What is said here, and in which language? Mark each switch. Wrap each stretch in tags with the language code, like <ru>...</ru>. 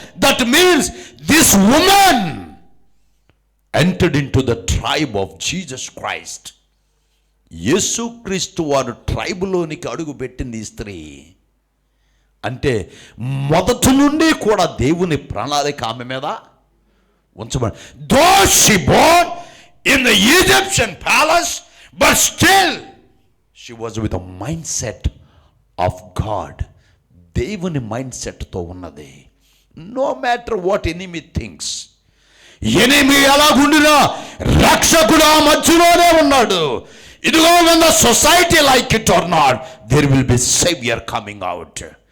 <en>That means this women entered into the tribe of Jesus Christ.</en> <te>యేసుక్రీస్తు వారు ట్రైబులోనికి అడుగు పెట్టింది ఈ స్త్రీ. అంటే మొదటి నుండి కూడా దేవుని ప్రణాళిక ఆమె మీద ఉంచబడి.</te> <en>Though she born in the Egyptian palace, but still she was with a mindset of God.</en> <te>దేవుని మైండ్ సెట్తో ఉన్నది.</te> <en>No matter what enemy thinks.</en> <te>Enemy ఎలాగుండినా రక్షకుడు ఆ మధ్యలోనే ఉన్నాడు.</te> <en>ఇదిగో when the society like it or not, there will be savior coming out.</en>